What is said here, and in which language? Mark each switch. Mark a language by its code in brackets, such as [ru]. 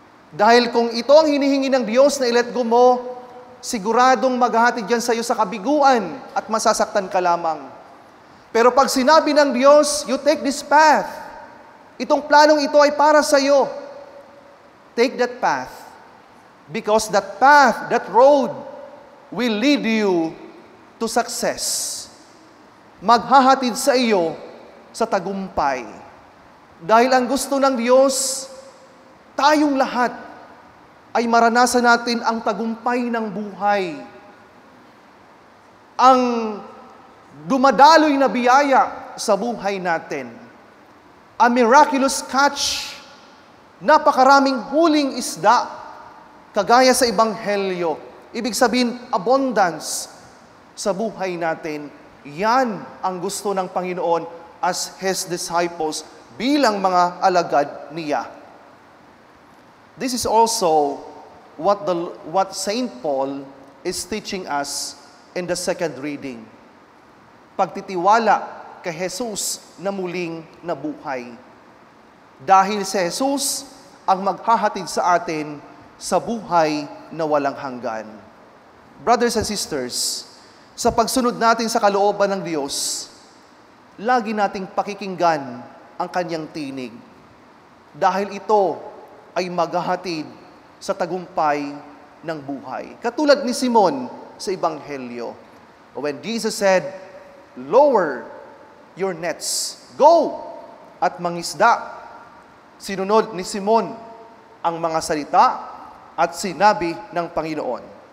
[tl] Dahil kung ito ang hinihingi ng Diyos na i-let go mo, siguradong maghahatid yan sa iyo sa kabiguan at masasaktan ka lamang. Pero pag sinabi ng Diyos, [en] you take this path. [tl] Itong planong ito ay para sa iyo. [en] Take that path. Because that path, that road, will lead you to success. [tl] Maghahatid sa iyo sa tagumpay. Dahil ang gusto ng Diyos, tayong lahat ay maranasan natin ang tagumpay ng buhay. Ang dumadaloy na biyaya sa buhay natin. [en] A miraculous catch, [tl] napakaraming huling isda, kagaya sa Ebanghelyo. Ibig sabihin, abundance sa buhay natin. Yan ang gusto ng Panginoon [en] as His disciples [tl] bilang mga alagad niya. [en] This is also what Saint Paul is teaching us in the second reading. [tl] Pagtitiwala kay Jesus na muling nabuhay. Dahil si Jesus ang maghahatid sa atin sa buhay na walang hanggan. [en] Brothers and sisters, [tl] sa pagsunod natin sa kalooban ng Diyos, lagi nating pakikinggan ang Kanyang tinig. Dahil ito ay maghahatid sa tagumpay ng buhay. Katulad ni Simon sa Ebanghelyo. [en] When Jesus said, "Lower your nets, go [tl] at mangisda." Sinunod ni Simon ang mga salita at sinabi ng Panginoon.